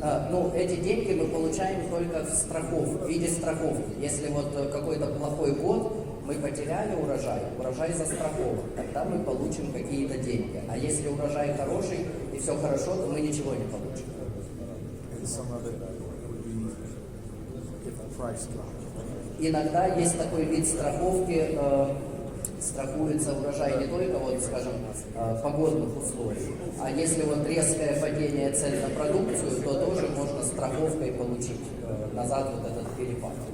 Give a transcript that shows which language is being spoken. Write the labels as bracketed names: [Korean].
[Russian] Ну, эти деньги мы получаем только в виде страховки. Если вот какой-то плохой год, мы потеряли урожай застрахован, тогда мы получим какие-то деньги. А если урожай хороший и все хорошо, то мы ничего не получим. [English] And some of it would be if the price dropped. [Russian] Иногда есть такой вид страховки, страхуется урожай не только, вот, скажем, погодных условий, а если вот резкое падение цен на продукцию, то тоже можно страховкой получить назад вот этот перепад.